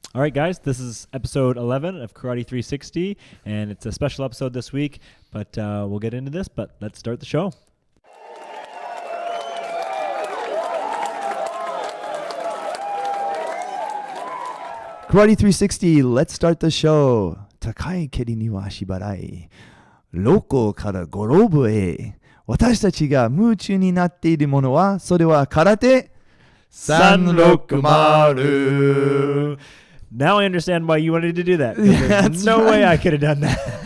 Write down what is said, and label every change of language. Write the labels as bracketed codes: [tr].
[en] All right, guys, this is episode 11 of Karate 360, and it's a special episode this week, but we'll get into this, but let's start the show. Karate 360, let's start the show. [ja] 高い蹴りには足払い。ロコからゴローブへ。私たちが夢中になっているものは、それは空手360。 [en] Now I understand why you wanted to do that. There's no way I could have done that.